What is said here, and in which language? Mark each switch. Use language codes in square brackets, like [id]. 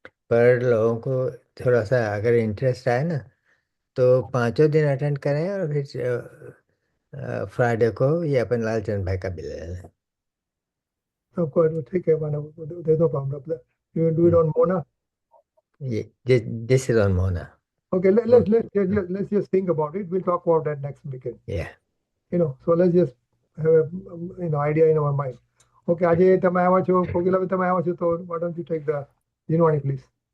[hi] पर लोगों को थोड़ा सा अगर इंटरेस्ट आए ना तो 5 दिन अटेंड करें और फिर फ्राइडे को ये अपन लालचंद भाई का भी ले लें. सबको ठीक है, [en] there's no problem. You will do it on Mona. This is on Mona. Okay, let's just think about it. We'll talk about that next weekend. Yeah. So let's just have a idea in our mind. [gu] Okay, આજે તમે આવ્યા છો, કોકિલાબેન તમે આવ્યા છો, તો [en] why don't you take the [gu] જીનવાણી please?